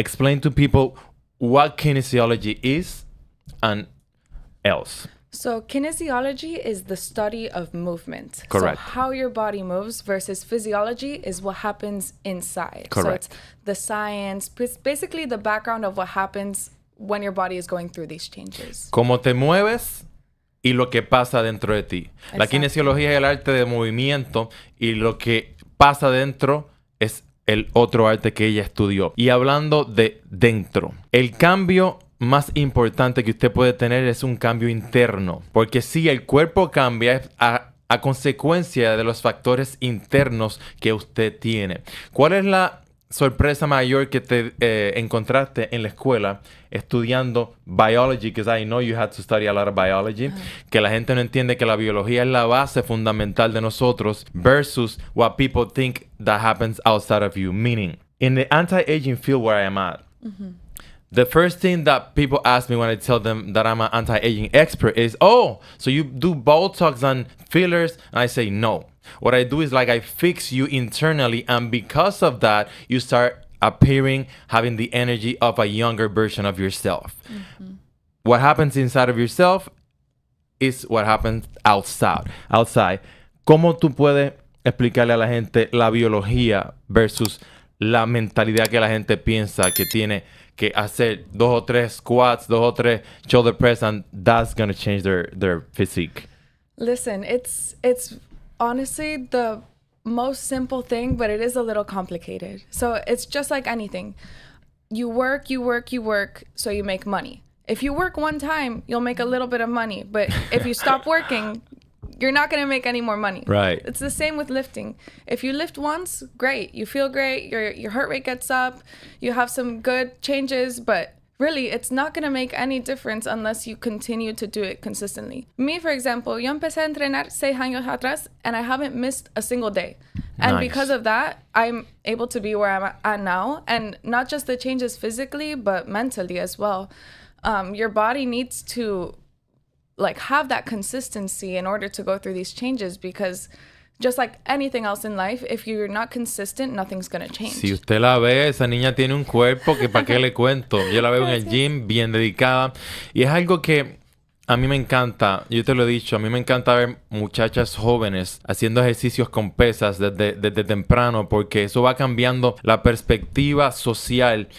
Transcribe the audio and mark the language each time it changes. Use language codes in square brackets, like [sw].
[en] Explain to people what kinesiology is and else. So kinesiology is the study of movement. Correct. So how your body moves versus physiology is what happens inside. Correct. So it's the science, basically the background of what happens when your body is going through these changes. [es] Cómo te mueves y lo que pasa dentro de ti. Exacto. La kinesiología es el arte de movimiento y lo que pasa dentro es el otro arte que ella estudió. Y hablando de dentro, el cambio más importante que usted puede tener es un cambio interno. Porque si el cuerpo cambia es a consecuencia de los factores internos que usted tiene. ¿Cuál es la sorpresa mayor que te encontraste en la escuela estudiando biology? [en] Because I know you had to study a lot of biology. [es] Que la gente no entiende que la biología es la base fundamental de nosotros [en] versus what people think that happens outside of you. Meaning, in the anti-aging field where I am at, the first thing that people ask me when I tell them that I'm an anti-aging expert is, oh, so you do Botox and fillers? And I say, no. What I do is, like, I fix you internally, and because of that, you start appearing, having the energy of a younger version of yourself. What happens inside of yourself is what happens outside. [es] ¿Cómo tú puedes explicarle a la gente la biología versus la mentalidad que la gente piensa que tiene que hacer 2 o 3 squats, 2 o 3 shoulder press, [en] and that's going to change their physique? Listen, it's honestly the most simple thing, but it is a little complicated. So it's just like anything. You work, so you make money. If you work one time, you'll make a little bit of money. But if you stop working, you're not going to make any more money. Right. It's the same with lifting. If you lift once, great. You feel great. Your heart rate gets up. You have some good changes, but really, it's not going to make any difference unless you continue to do it consistently. Me, for example, [es] yo empecé a entrenar 6 años atrás [en] and I haven't missed a single day. And Nice. because of that, I'm able to be where I'm at now. And not just the changes physically, but mentally as well. Your body needs to have that consistency in order to go through these changes, because just like anything else in life, if you're not consistent, nothing's going to change. [es] Si usted la ve, esa niña tiene un cuerpo que para qué le cuento. Yo la veo en el gym, bien dedicada. Y es algo que a mí me encanta. Yo te lo he dicho, a mí me encanta ver muchachas jóvenes haciendo ejercicios con pesas desde temprano, porque eso va cambiando la perspectiva social.